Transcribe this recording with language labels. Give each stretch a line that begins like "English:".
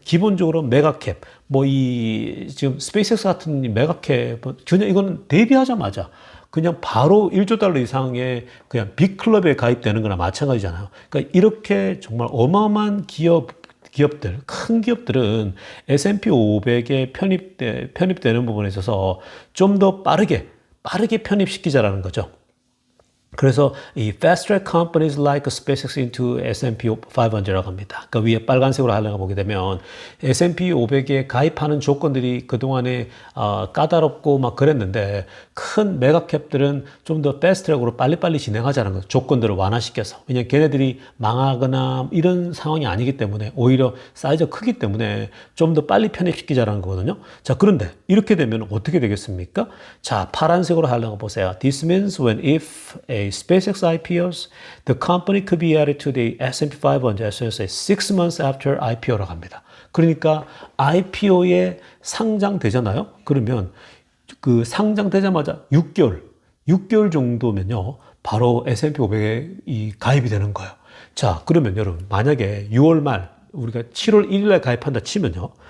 Korean: 기본적으로 메가캡, 뭐 지금 스페이스X 같은 메가캡, 그냥 이거는 데뷔하자마자 그냥 바로 1조 달러 이상의 그냥 빅클럽에 가입되는 거나 마찬가지잖아요. 그러니까 이렇게 정말 어마어마한 기업들, 큰 기업들은 S&P 500에 편입되는 부분에 있어서 좀 더 빠르게 편입시키자라는 거죠. 그래서 이
English: fast track companies like SpaceX into S&P 500
Korean: 라고 합니다. 그 위에 빨간색으로 하려고 보게 되면 S&P 500에 가입하는 조건들이 그동안에 까다롭고 막 그랬는데 큰 메가캡들은 좀 더 패스트 트랙으로 빨리빨리 진행하자는 거죠. 조건들을 완화시켜서. 왜냐하면 걔네들이 망하거나 이런 상황이 아니기 때문에 오히려 사이즈가 크기 때문에 좀 더 빨리 편입시키자는 거거든요. 자, 그런데 이렇게 되면 어떻게 되겠습니까? 자, 파란색으로 하려고 보세요.
English: This means when if a SpaceX IPOs, the company could be added to the S&P 500 as soon as 6 months after IPO
Korean: 라고 합니다. 그러니까 IPO에 상장되잖아요. 그러면 그 상장되자마자 6개월 정도면요. 바로 S&P 500에 이 가입이 되는 거예요. 자, 그러면 여러분 만약에 6월 말 우리가 7월 1일 날 가입한다 치면요.